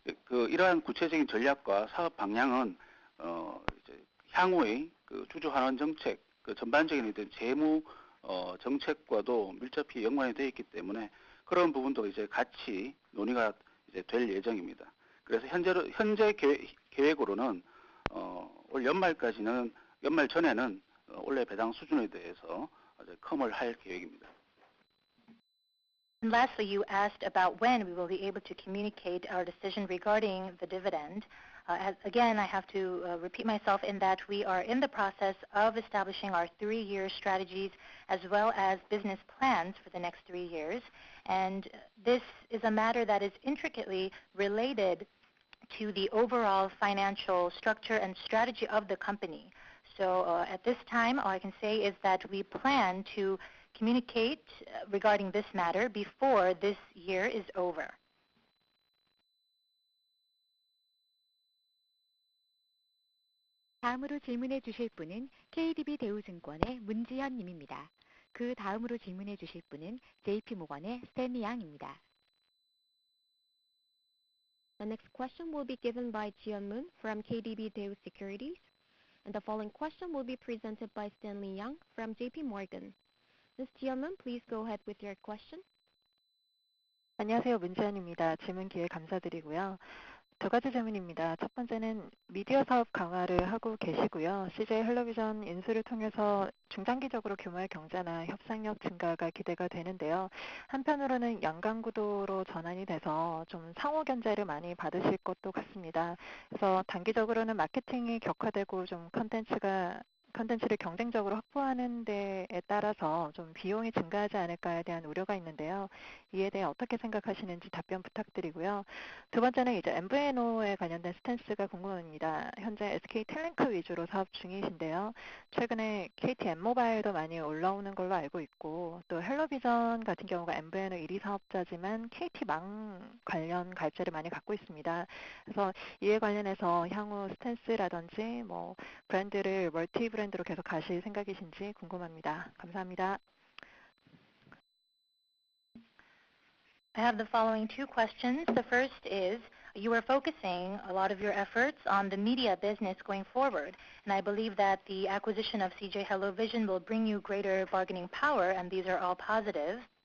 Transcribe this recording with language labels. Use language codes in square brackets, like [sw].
[ko] 이러한 구체적인 전략과 사업 방향은 이제 향후의 주주 환원 정책, 전반적인 재무 정책과도 밀접히 연관이 되어 있기 때문에 그런 부분도 이제 같이 논의가 이제 될 예정입니다. 그래서 현재 계획으로는 올 연말 전에는 원래 배당 수준에 대해서 컴을 할 계획입니다. [en] And lastly, you asked about when we will be able to communicate our decision regarding the dividend. Again, I have to repeat myself in that we are in the process of establishing our 3-year strategies as well as business plans for the next 3 years. And this is a matter that is intricately related to the overall financial structure and strategy of the company. So at this time, all I can say is that we plan to communicate regarding this matter before this year is over. [ko] 다음으로 질문해 주실 분은 KDB 대우증권의 문지현 님입니다. 그 다음으로 질문해 주실 분은 JP모건의 스탠리 양입니다. [en] The next question will be given by Jian Moon from KDB Daewoo Securities. And the following question will be presented by Stanley Yang from JP Morgan. Ms. Jian Moon, please go ahead with your question. [ko] 안녕하세요. 문지연입니다. 질문 기회 감사드리고요. 두 가지 질문입니다. 첫 번째는 미디어 사업 강화를 하고 계시고요. CJ 헬로비전 인수를 통해서 중장기적으로 규모의 경제나 협상력 증가가 기대가 되는데요. 한편으로는 연간구도로 전환이 돼서 좀 상호 견제를 많이 받으실 것도 같습니다. 그래서 단기적으로는 마케팅이 격화되고 좀 컨텐츠를 경쟁적으로 확보하는 데에 따라서 좀 비용이 증가하지 않을까에 대한 우려가 있는데요. 이에 대해 어떻게 생각하시는지 답변 부탁드리고요. 두 번째는 이제 MVNO에 관련된 스탠스가 궁금합니다. 현재 SK텔레콤 위주로 사업 중이신데요. 최근에 KT M모바일도 많이 올라오는 걸로 알고 있고 또 헬로비전 같은 경우가 MVNO 1위 사업자지만 KT망 관련 가입자를 많이 갖고 있습니다. 그래서 이에 관련해서 향후 스탠스라든지 뭐 브랜드를 멀티 브랜드로 계속 가실 생각이신지 궁금합니다. 감사합니다. [en] I have the following two questions. The first is, you are focusing a lot of your efforts on the media business going forward, and I believe that the acquisition of CJ HelloVision will bring you greater bargaining power, and these are all positive.